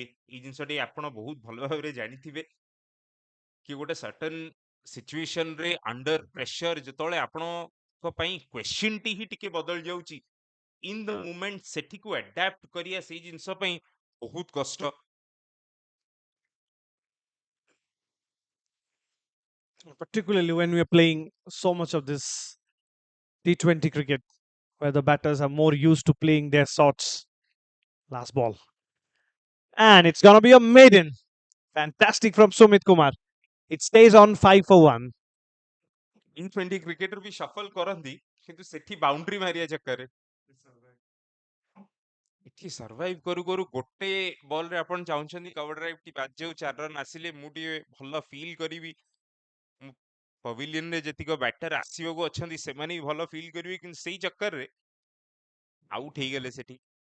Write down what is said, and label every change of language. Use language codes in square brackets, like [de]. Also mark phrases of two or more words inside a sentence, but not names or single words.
[or] ଏଇ ଜିନିଷଟି ଆପଣ ବହୁତ ଭଲ ଭାବରେ ଜାଣିଥିବେ କି ଗୋଟେ [en] certain situationରେ under pressure [or] ଯେତେବେଳେ ଆପଣଙ୍କ ପାଇଁ କ୍ୱେଶ୍ଚିନ୍ ଟି ହିଁ ଟିକେ ବଦଳି ଯାଉଛି, [en] in the moment [or] ସେଠିକୁ ଆଡାପ୍ଟ କରିବା ସେଇ ଜିନିଷ ପାଇଁ ବହୁତ କଷ୍ଟ। [en] Particularly when we are playing so much of this T20 cricket, where the batters are more used to playing their shots. Last ball. And it's going to be a maiden. Fantastic from Sumit Kumar. It stays on 5 for 1. [or] T20 କ୍ରିକେଟର ବି ସଫଲ କରନ୍ତି, କିନ୍ତୁ ସେଠି ବାଉଣ୍ଡ୍ରି ମାରିବା ଚକ୍କରରେ ଏଠି ସର୍ଭାଇଭ କରୁ କରୁ ଗୋଟେ ବଲରେ ଆପଣ ଚାହୁଁଛନ୍ତି [en] cover drive [or] ଟି ବାଜି ଯାଉ, 4 ରନ୍ ଆସିଲେ ମୁଁ ଟିକେ ଭଲ ଫିଲ୍ କରିବି, ପଭିଲିୟନରେ ଯେତିକ ବ୍ୟାଟର ଆସିବାକୁ ଅଛନ୍ତି ସେମାନେ ବି ଭଲ ଫିଲ୍ କରିବେ, କିନ୍ତୁ ସେଇ ଚକ୍କରରେ ଆଉଟ ହେଇଗଲେ ସେଠି।